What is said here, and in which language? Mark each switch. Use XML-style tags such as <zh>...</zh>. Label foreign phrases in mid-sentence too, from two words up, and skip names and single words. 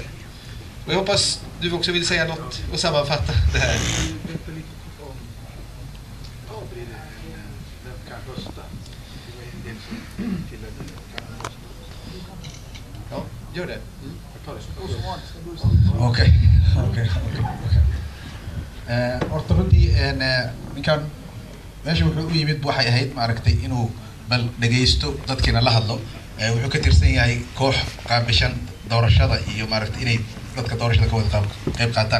<sv>Och jag hoppas du också vill säga något och sammanfatta det här. Ja, gör det. Okej.</sv> <so>Horta runtii ninkan meesha wuxuu u yimid waxay ahayd maaragtay inuu bal dhageysto dadkina la hadlo. Wuxuu ka tirsan yahay koox qaabishan doorashada iyo maaragtay inay dadka doorashada ka wada qayb qaataan.</so>